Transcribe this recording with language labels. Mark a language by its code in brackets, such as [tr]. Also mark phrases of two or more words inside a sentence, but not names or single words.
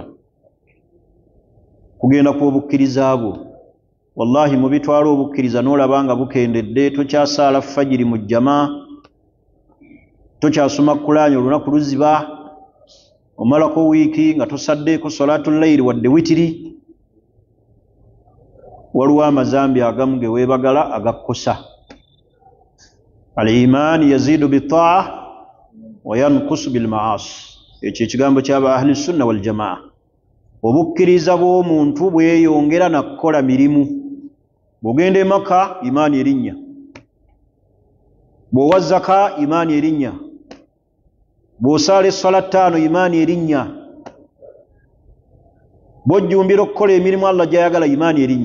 [lg] Kugenda kw'obukkiriza bwo, wallahi mu bitwala obukkiriza n'olaba nga bukendedde, tokyasaala fajiri mu jjamaa, tokyasoma Kulaani olunaku luziba, omalako wiiki nga tosaddeeko [ar] صلاة الليل [lg] wadde witiri, waliwo amazambi agamu ge weebagala agakkosa. [ar] الإيمان يزيد بالطاعة وينقص بالمعاصي, [lg] ekyo ekigambo ky'aba [ar] أهل السنة والجماعة. [lg] Obukkiriza bw'omuntu bweyongera na kukola mirimu, bw'ogenda e Makka imaani erinnya, bw'owa zaka imaani erinnya, bw'osaala essala ttaano imaani erinnya, bw'ojjumbira okukola emirimu Allah gy'ayagala imaani erinnya.